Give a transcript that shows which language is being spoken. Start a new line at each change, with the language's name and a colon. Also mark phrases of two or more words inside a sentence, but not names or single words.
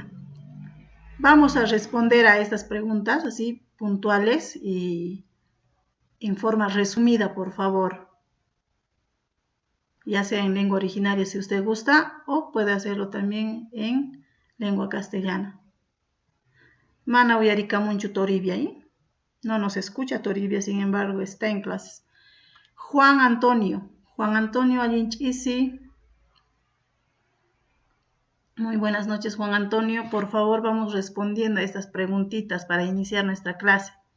Spanish: Vamos a responder a estas preguntas así puntuales y en forma resumida, por favor. Ya sea en lengua originaria si usted gusta o puede hacerlo también en lengua castellana.
Quechua: Mana uyarikamunchu Toribia,
Spanish: ¿eh? No nos escucha Toribia, sin embargo, está en clases.
Quechua: Juan Antonio Allinchisi.
Spanish: Muy buenas noches, Juan Antonio. Por favor, vamos respondiendo a estas preguntitas para iniciar nuestra clase.